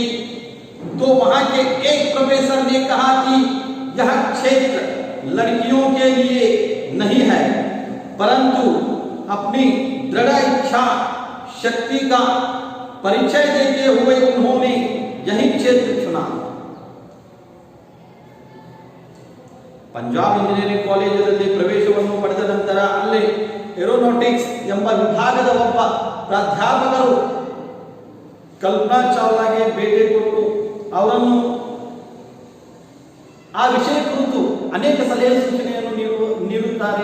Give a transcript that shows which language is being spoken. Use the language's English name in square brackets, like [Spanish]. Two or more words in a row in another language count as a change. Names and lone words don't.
[Hindi] तो वहां के एक प्रोफेसर ने कहा कि यह क्षेत्र लड़कियों के लिए नहीं है, परंतु अपनी दृढ़ इच्छा शक्ति का परिचय देते हुए उन्होंने यही क्षेत्र चुना। [Kannada] पंजाब इंजीनियरिंग ಕಾಲೇಜಿನಲ್ಲಿ ಪ್ರವೇಶವನ್ನು ಪಡೆದ ನಂತರ ಅಲ್ಲಿ ಏರೋನಾಟಿಕ್ಸ್ ಎಂಬ ವಿಭಾಗದ ಒಬ್ಬ ಪ್ರಾಧ್ಯಾಪಕರು ಕಲ್ಪನಾ ಚಾವ್ಲಾಗೆ ಭೇಟಿ ಕೊಟ್ಟು ಅವರನ್ನು ಆ ವಿಷಯ ಕುರಿತು ಅನೇಕ ಸಲಹೆ ಸೂಚನೆಯನ್ನು ನೀಡುತ್ತಾರೆ.